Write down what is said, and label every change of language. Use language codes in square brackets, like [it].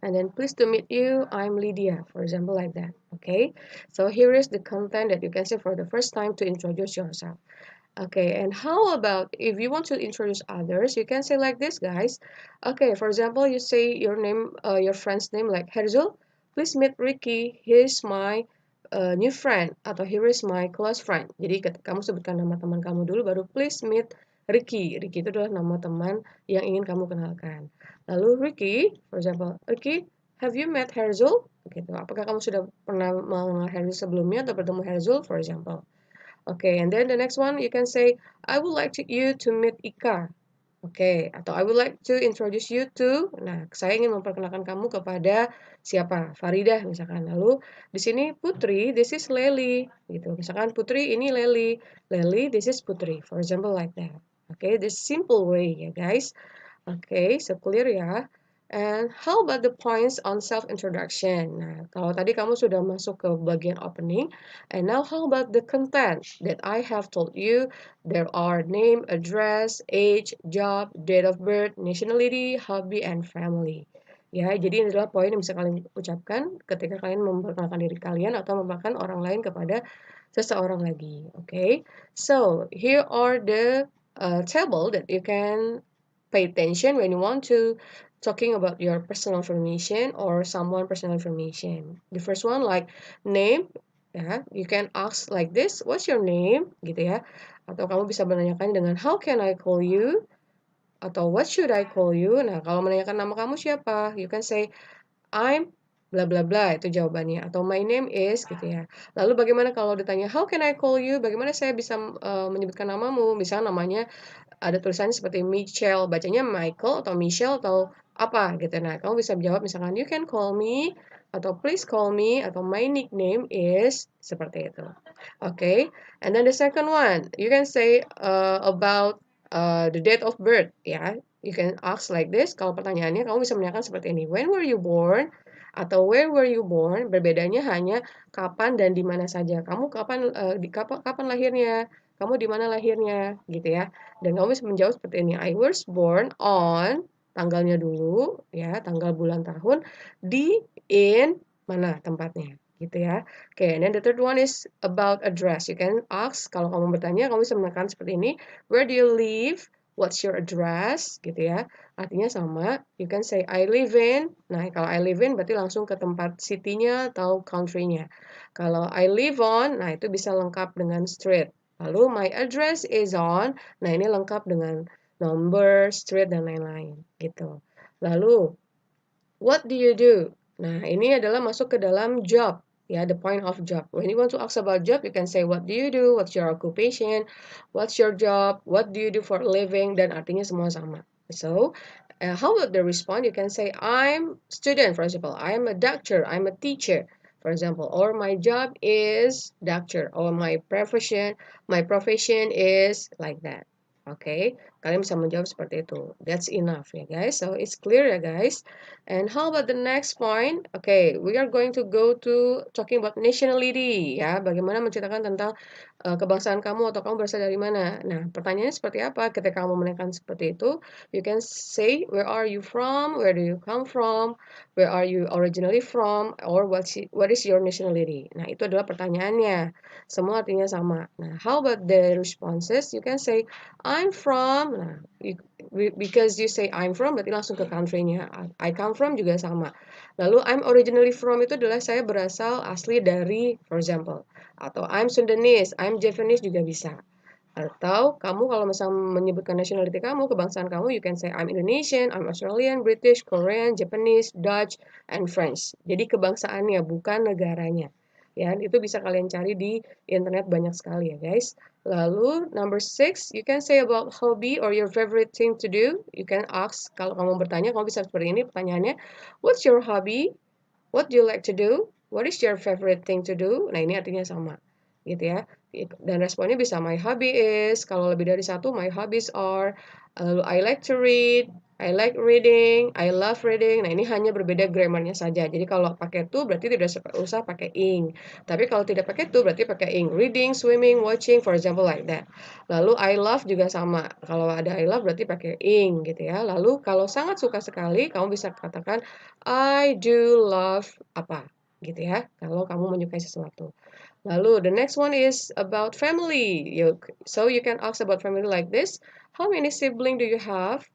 [en] And then pleased to meet you, I'm Lydia, for example, like that. Okay, so here is the content that you can say for the first time to introduce yourself. Okay, and how about if you want to introduce others, you can say like this, guys. Okay, for example, you say your name, your friend's name like Herzl. Please meet Ricky. Here's my new friend [id] atau [en] here is my close friend. [id] Jadi kamu sebutkan nama teman kamu dulu, baru [en] please meet Ricky. [id] Ricky itu adalah nama teman yang ingin kamu kenalkan. Lalu Ricky, [en] for example, [id] Ricky, [en] have you met Herzl? [id] Gitu. Apakah kamu sudah pernah mengenal Herzl sebelumnya atau bertemu Herzl, [en] for example? Okay, and then the next one you can say, I would like you to meet Ika. [id] Oke, atau [en] I would like to introduce you to. [id] Nah, saya ingin memperkenalkan kamu kepada siapa? Faridah misalkan. Lalu di sini Putri, [en] this is Lely [id] gitu. Misalkan Putri ini Lely, [en] Lely this is Putri. For example like that. Okay, this simple way [id] ya [en] guys. Okay, so clear ya. And how about the points on self-introduction? [id] Nah, kalau tadi kamu sudah masuk ke bagian opening, [en] and now how about the content that I have told you? There are name, address, age, job, date of birth, nationality, hobby, and family. [id] Ya, jadi ini adalah poin yang bisa kalian ucapkan ketika kalian memperkenalkan diri kalian atau memperkenalkan orang lain kepada seseorang lagi. [en] Okay, so here are the table that you can pay attention when you want to talking about your personal information or someone personal information. The first one like name, ya, you can ask like this, what's your name, [id] gitu ya. Atau kamu bisa menanyakan dengan [en] how can I call you [id] atau [en] what should I call you. [id] Nah, kalau menanyakan nama kamu siapa, [en] you can say I'm bla bla bla [id] itu jawabannya atau [en] my name is [id] gitu ya. Lalu bagaimana kalau ditanya [en] how can I call you? [id] Bagaimana saya bisa menyebutkan namamu? Misalnya namanya ada tulisannya seperti [en] Michelle, [id] bacanya [en] Michael atau Michelle [id] atau apa gitu. Nah, kamu bisa jawab misalkan [en] you can call me [id] atau [en] please call me atau my nickname is [id] seperti itu. [en] Okay, and then the second one, you can say about the date of birth [id] ya. [en] You can ask like this. [id] Kalau pertanyaannya kamu bisa menanyakan seperti ini. [en] When were you born? Atau where were you born? [id] Berbedanya hanya kapan dan di mana saja. Kamu kapan kapan lahirnya? Kamu di mana lahirnya? Gitu ya. Dan kamu bisa menjawab seperti ini. [en] I was born on [id] tanggalnya dulu ya, tanggal bulan tahun di [en] in [id] mana tempatnya gitu ya. [en] Oke, and then the third one is about address. You can ask [id] kalau kamu bertanya, kamu bisa menekan seperti ini. [en] Where do you live? What's your address? [id] Gitu ya. Artinya sama. [en] You can say I live in. [id] Nah, kalau [en] I live in [id] berarti langsung ke tempat city-nya atau country-nya. Kalau [en] I live on, [id] nah itu bisa lengkap dengan street. [en] Lalu my address is on. [id] Nah, ini lengkap dengan number, street dan lain-lain gitu. Lalu [en] what do you do? [id] Nah, ini adalah masuk ke dalam job. [en] Ya, the point of job. When you want to ask about job, you can say what do you do, what's your occupation, what's your job, what do you do for a living, [id] dan artinya semua sama. [en] So, how about the response? You can say I'm student, for example. I'm a doctor, I'm a teacher, for example. Or my job is doctor, or my profession is like that. [id] Okay, kalian bisa menjawab seperti itu. [en] That's enough ya guys. So it's clear ya guys. And how about the next point? Okay, we are going to go to talking about nationality [id] ya. Bagaimana menceritakan tentang kebangsaan kamu atau kamu berasal dari mana. Nah, pertanyaannya seperti apa? Ketika kamu menanyakan seperti itu, [en] you can say where are you from, where do you come from, where are you originally from, or what is your nationality. [id] Nah, itu adalah pertanyaannya. Semua artinya sama. Nah, [en] how about the responses? You can say I'm from. [id] Nah, [en] because you say I'm from [id] berarti langsung ke country-nya. [en] I come from [id] juga sama. Lalu [en] I'm originally from [id] itu adalah saya berasal asli dari, [en] for example. Atau I'm Sundanese, I'm Japanese juga bisa. [id] Atau kamu kalau misalnya menyebutkan nationality kamu, kebangsaan kamu, [en] you can say I'm Indonesian, I'm Australian, British, Korean, Japanese, Dutch, and French. [id] Jadi kebangsaannya, bukan negaranya. Ya, itu bisa kalian cari di internet banyak sekali ya [en] guys. Lalu number 6, you can say about hobby or your favorite thing to do. You can ask, [id] kalau kamu bertanya, kamu bisa seperti ini pertanyaannya. [en] What's your hobby? What do you like to do? What is your favorite thing to do? [id] Nah, ini artinya sama. Gitu ya. Dan responnya bisa [en] my hobby is, [id] kalau lebih dari satu, [en] my hobbies are, I like to read, I like reading, I love reading. [id] Nah, ini hanya berbeda [en] grammarnya [id] saja. Jadi kalau pakai to berarti tidak usah pakai ing. Tapi kalau tidak pakai to berarti pakai ing. [en] Reading, swimming, watching, for example like that. [id] Lalu [en] I love [id] juga sama. Kalau ada I love berarti pakai ing gitu ya. Lalu kalau sangat suka sekali, kamu bisa katakan [en] I do love [id] apa gitu ya. Kalau kamu menyukai sesuatu. [en] Lalu the next one is about family. So you can ask about family like this. How many sibling do you have?